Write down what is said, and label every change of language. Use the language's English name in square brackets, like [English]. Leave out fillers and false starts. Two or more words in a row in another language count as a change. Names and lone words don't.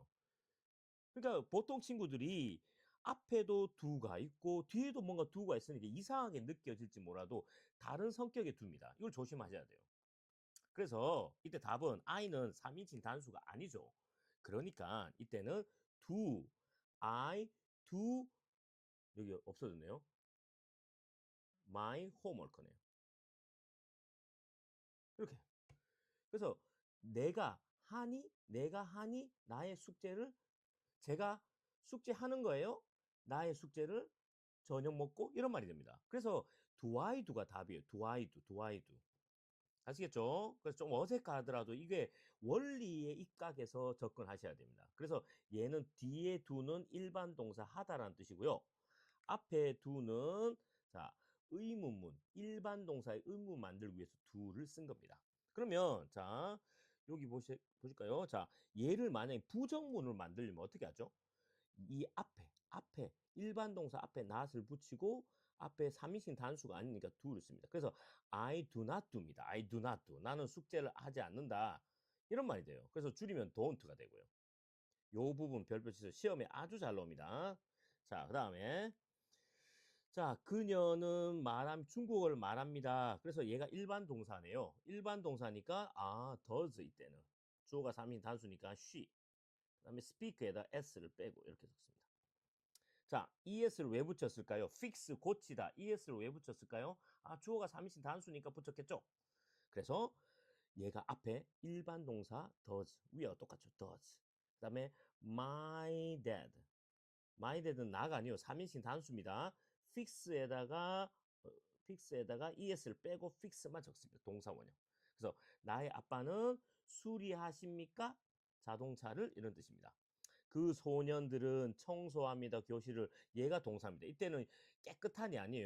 [Korean] 그러니까 보통 친구들이 앞에도 do가 있고 뒤에도 뭔가 do가 있으니까 이상하게 느껴질지 몰라도 다른 성격의 do입니다. 이걸 조심하셔야 돼요. 그래서 이때 답은 I는 3인칭 단수가 아니죠. 그러니까 이때는 [English] do, I do [Korean] 여기 없어졌네요. [English] my homework [Korean] 네요. 이렇게. 그래서 내가 하니 나의 숙제를 제가 숙제하는 거예요. 나의 숙제를 저녁 먹고 이런 말이 됩니다. 그래서 [English] do I do [Korean] 가 답이에요. [English] do I do, do I do. [Korean] 아시겠죠? 그래서 좀 어색하더라도 이게 원리의 입각에서 접근하셔야 됩니다. 그래서 얘는 뒤에 do는 일반 동사 하다라는 뜻이고요. 앞에 do는 자 의문문 일반 동사의 의문 만들기 위해서 do를 쓴 겁니다. 그러면 자 여기 보실까요? 자 얘를 만약에 부정문을 만들려면 어떻게 하죠? 이 앞에 일반 동사 앞에 not을 붙이고 앞에 3인칭 단수가 아니니까 do를 씁니다. 그래서 [English] I do not do [Korean] 입니다. [English] I do not do. [Korean] 나는 숙제를 하지 않는다. 이런 말이 돼요. 그래서 줄이면 don't가 되고요. 요 부분 별표 치서 시험에 아주 잘 나옵니다. 자, 그 다음에 자, 그녀는 중국어를 말합니다. 그래서 얘가 일반 동사네요. 일반 동사니까 does 이때는 주어가 3인 단수니까 she. 그다음에 speak에다 s를 빼고 이렇게 썼습니다. 자, es를 왜 붙였을까요? fix 고치다. es를 왜 붙였을까요? 주어가 3인칭 단수니까 붙였겠죠. 그래서 얘가 앞에 일반 동사 does 위와 똑같죠. does. 그다음에 [English] my dad. my dad [Korean] 은 나가 아니요. 3인칭 단수입니다. fix에다가 es를 빼고 fix만 적습니다. 동사 원형. 그래서 나의 아빠는 수리하십니까? 자동차를 이런 뜻입니다. 그 소년들은 청소합니다. 교실을 얘가 동사입니다. 이때는 깨끗한이 아니에요.